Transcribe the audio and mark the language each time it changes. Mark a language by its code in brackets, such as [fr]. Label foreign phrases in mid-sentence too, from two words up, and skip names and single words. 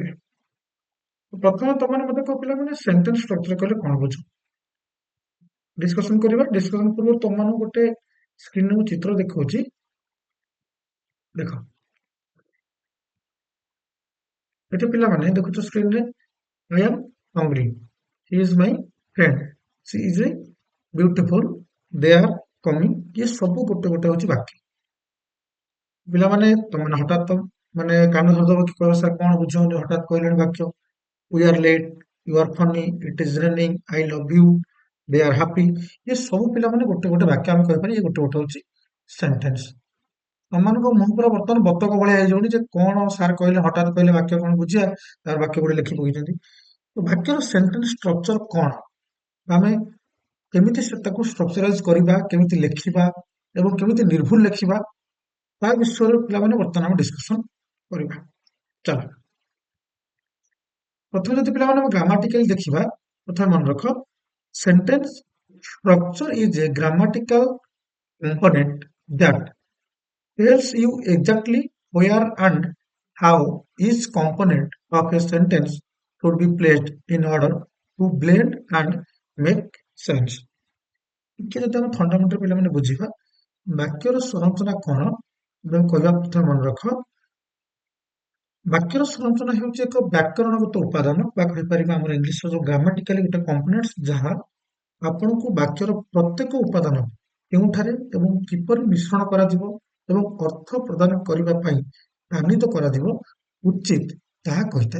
[or] ପ୍ରଥମେ ତମମାନେ ମତେ କହ ପିଲାମାନେ [en] sentence structure [or] କହିଲେ କଣ ବୁଝ, ଡିସ୍କସନ କରିବା। ଡିସ୍କସନ ପୂର୍ବରୁ ତମମାନଙ୍କୁ ଗୋଟେ ସ୍କ୍ରିନରେ ମୁଁ ଚିତ୍ର ଦେଖାଉଛି, ଦେଖ ଏଠି ପିଲାମାନେ ଦେଖୁଛ ସ୍କ୍ରିନରେ, [en] I am hungry, he is my friend, she is a beautiful, they are coming, [or] ये ସବୁ ଗୋଟେ ଗୋଟେ ହଉଛି ବାକ୍ୟ। ପିଲାମାନେ ତମେ ହଠାତ୍ ମାନେ କାନ ଧରିଦବ କି କହିବ ସାର୍ କଣ ବୁଝଉନି, ହଠାତ୍ କହିଲେଣି ବାକ୍ୟ [en] we are late, you are funny, it is raining, I love you, they are happy, [or] ये ସବୁ ପିଲାମାନେ ଗୋଟେ ଗୋଟେ ବାକ୍ୟ ଆମେ କହିପାରିବା, ये ଗୋଟେ ଗୋଟେ ହଉଛି ସେଣ୍ଟେନ୍ସ। ତମମାନଙ୍କ ମୁହଁ ପୁରା ବର୍ତ୍ତମାନ ବତକ ଭଳିଆ ହେଇଯାଉନି ଯେ କଣ ସାର୍ କହିଲେ, ହଠାତ୍ କହିଲେ ବାକ୍ୟ କଣ ବୁଝିବା, ତାର ବାକ୍ୟ ଗୋଟେ ଲେଖି ପକେଇଛନ୍ତି। ତ ବାକ୍ୟର [en] sentence structure [or] କଣ, ଆମେ କେମିତି ତାକୁ ଷ୍ଟ୍ରକ୍ଚରାଇଜ କରିବା, କେମିତି ଲେଖିବା ଏବଂ କେମିତି ନିର୍ଭୁଲ ଲେଖିବା, ତା ବିଷୟରେ ପିଲାମାନେ ବର୍ତ୍ତମାନ ଆମେ ଡିସ୍କସନ କରିବା। ଚାଲ ପ୍ରଥମେ ଯଦି ପିଲାମାନେ ଆମେ ଗ୍ରାମାଟିକାଲି ଦେଖିବା, ପ୍ରଥମେ ମନେ ରଖ [en] sentence structure is a grammatical component that tells you exactly where and how each component of a sentence should be placed in order to blend and make sense। [or] ଟିକେ ଯଦି ଆମେ ଫଣ୍ଡାମେଣ୍ଟାଲ ପିଲାମାନେ ବୁଝିବା ବାକ୍ୟର ସଂରଚନା କଣ ଏବଂ କହିବା, ପ୍ରଥମେ ମନେ ରଖ ବାକ୍ୟର ସଂରଚନା ହେଉଛି ଏକ ବ୍ୟାକରଣଗତ ଉପାଦାନ ବା କହିପାରିବା ଆମର ଇଂଲିଶର ଯୋଉ ଗ୍ରାମାଟିକାଲି ଗୋଟେ କମ୍ପୋନେଣ୍ଟସ୍, ଯାହା ଆପଣଙ୍କୁ ବାକ୍ୟର ପ୍ରତ୍ୟେକ ଉପାଦାନ କେଉଁଠାରେ ଏବଂ କିପରି ମିଶ୍ରଣ କରାଯିବ ଏବଂ ଅର୍ଥ ପ୍ରଦାନ କରିବା ପାଇଁ ଆନିତ କରାଯିବ ଉଚିତ ତାହା କହିଥାଏ।